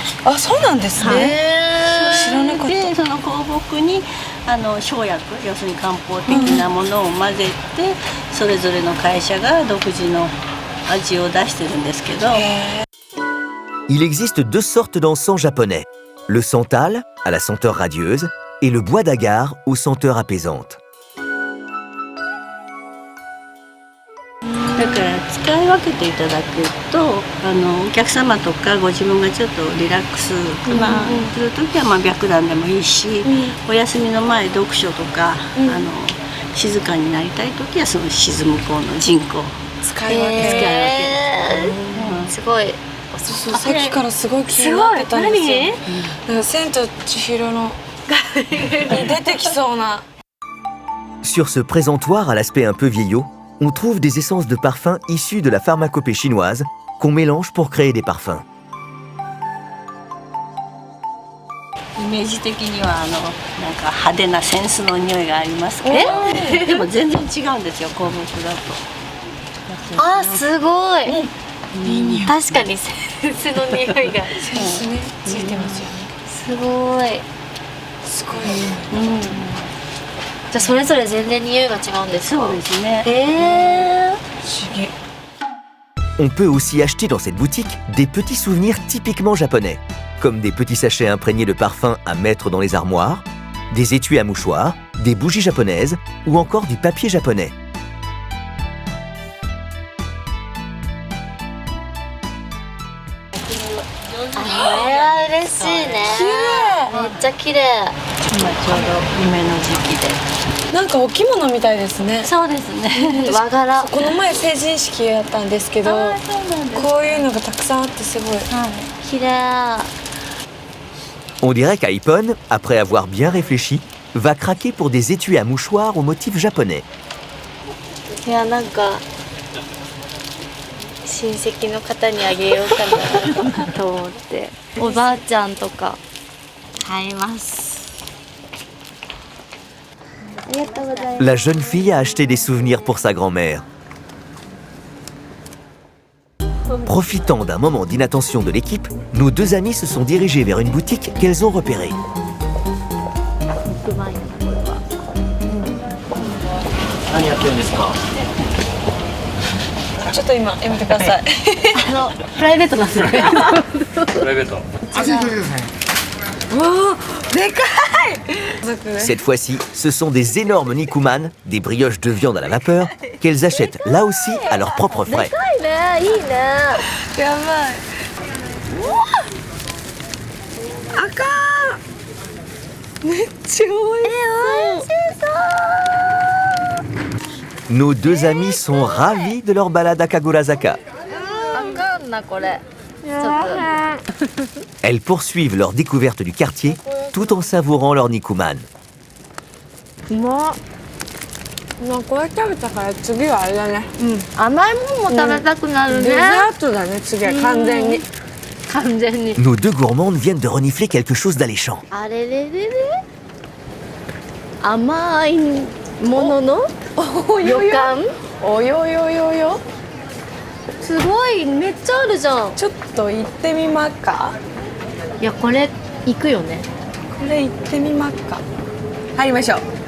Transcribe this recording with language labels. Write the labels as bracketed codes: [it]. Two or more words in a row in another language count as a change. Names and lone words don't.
[ja] あ、そうなんですね。知らなかった。でその香木に生薬、要するに漢方的なものを混ぜて、それぞれの会社が独自の味を出してるんですけど。 [fr] Il existe deux sortes d'encens japonais. Le santal, à la senteur radieuse, et le bois d'agar, aux senteurs apaisantes. [ja] だから使い分けていただくとお客様とかご自分がちょっとリラックス、する時は白檀でもいいし、お休みの前読書とか、静かになりたい時はその沈む香の人香使い分け。すごい。そうさっきからすごい気になってたんですよ。なんか千と千尋のに出てきそうな。 [fr] Sur ce présentoir à l'aspect un peu vieillot, on trouve des essences de parfum issues de la pharmacopée chinoise qu'on mélange pour créer des parfums. [ja] イメージ的にはなんか派手なセンスの匂いがありますけど、でも全然違うんですよ、香木だと。あ、すごい。確かにセンスの匂いが。センスね、ついてますよね。すごい。すごい。じゃあそれぞれ全然匂いが違うんですか？そうですね。不思議。 [fr] On peut aussi acheter dans cette boutique des petits souvenirs typiquement japonais, comme des petits sachets imprégnés de parfum à mettre dans les armoires, des étuis à mouchoirs, des bougies japonaises ou encore du papier japonais. [ja] これは嬉しいね。めっちゃ綺麗。今ちょうど梅の時期で。なんかお着物みたいですね。そうですね。和柄。この前成人式やったんですけど、こういうのがたくさんあってすごい。綺麗。 [fr] On dirait qu'Aipon, après avoir bien réfléchi, va craquer pour des étuis à mouchoirs au motif japonais. [ja] いや、なんか親戚の方にあげようかなと思って、おばあちゃんとか買います。 [fr] La jeune fille a acheté des souvenirs pour sa grand-mère. Profitant d'un moment d'inattention de l'équipe, nos deux amis se sont dirigés vers une boutique qu'elles ont repérée. [ja] 何やってるんですか？ちょっと今やめてください。プライベートなんですね。プライベート。 [fr] Cette fois-ci, ce sont des énormes nikuman, des brioches de viande à la vapeur, qu'elles achètent là aussi à leurs propres frais. [ja] いいね。やばい。あかん。めっちゃ美味しそう。 [fr] Nos deux amis sont ravis de leur balade à Kagurazaka. [ja] あかんなこれ。ちょっと。 [fr] Elles poursuivent leur découverte du quartier tout en savourant leur nikuman. [ja] まあこれ食べたから次はあれだね。甘いもんも食べたくなるね。デザートだね次は完全に。完全に。 [fr] Nos deux gourmandes viennent de renifler quelque chose d'alléchant. [ja] あれれれれ。甘いものの予感。およよよよ。すごいめっちゃあるじゃん。ちょっと行ってみまっか。いやこれ行くよね。これ行ってみまっか。入りましょう。